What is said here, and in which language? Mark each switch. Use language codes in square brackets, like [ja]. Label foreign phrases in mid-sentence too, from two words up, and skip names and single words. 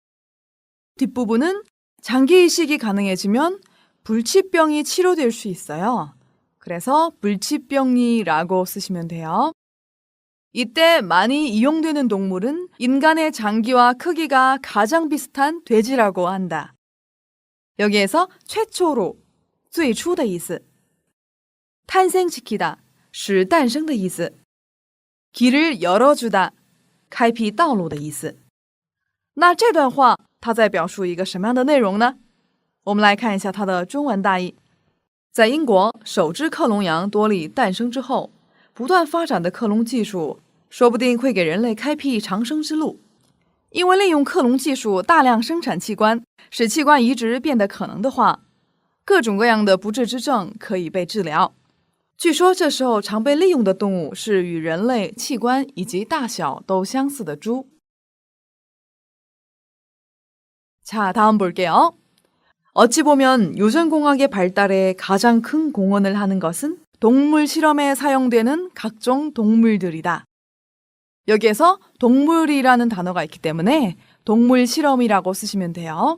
[ko] 뒷부분은 장기 이식이 가능해지면 불치병이 치료될 수 있어요. 그래서 불치병이라고 쓰시면 돼요. 이때 많이 이용되는 동물은 인간의 장기와 크기가 가장 비슷한 돼지라고 한다. 여기에서 최초로, [zh] 最初的意思. 탄생시키다, 使诞生的意思. [ko] 길을 열어주다, [zh] 开辟道路的意思. 那这段话它在表述一个什么样的内容呢？我们来看一下它的中文大意。在英国，首只克隆羊多利诞生之后，不断发展的克隆技术说不定会给人类开辟长生之路。因为利用克隆技术大量生产器官，使器官移植变得可能的话，各种各样的不治之症可以被治疗。据说这时候常被利用的动物是与人类器官以及大小都相似的猪。 [ko] 자, 다음 볼게요. 어찌 보면 유전공학의 발달에 가장 큰 공헌을 하는 것은 동물 실험에 사용되는 각종 동물들이다. 여기에서 동물이라는 단어가 있기 때문에 동물 실험이라고 쓰시면 돼요.